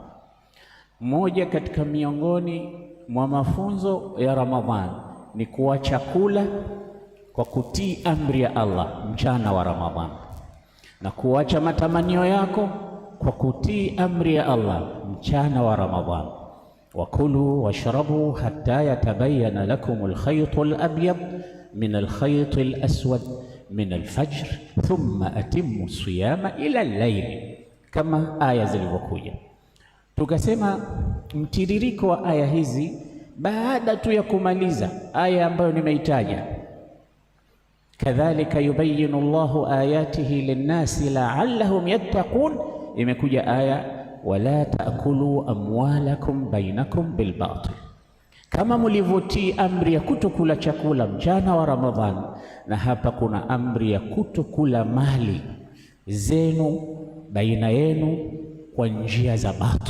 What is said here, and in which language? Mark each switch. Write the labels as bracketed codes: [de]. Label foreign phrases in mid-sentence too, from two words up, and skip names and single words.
[sw] Moja katika miongoni mwa mafunzo ya Ramadhani ni kuacha kula kwa kutii amri ya Allah mchana wa Ramadhani, na kuacha matamanio yako kwa kutii amri ya Allah mchana wa Ramadhani. [ar] وكلوا واشربوا حتى يتبين لكم الخيط الأبيض من الخيط الأسود من الفجر ثم أتموا الصيام إلى الليل, [sw] kama aya zilivyokuja. Tukasema mtiririko wa aya hizi baada tu ya kumaliza aya ambayo nimeitaja, [ar] كذلك يبين الله آياته للناس لعلهم يتقون, [sw] imekuja aya [ar] ولا تأكلوا أموالكم بينكم بالباطل, [sw] kama mlivyotii amri ya kutokula chakula mchana wa Ramadhani, na hapa kuna amri ya kutokula mali zenu baina yenu kwa njia za batil.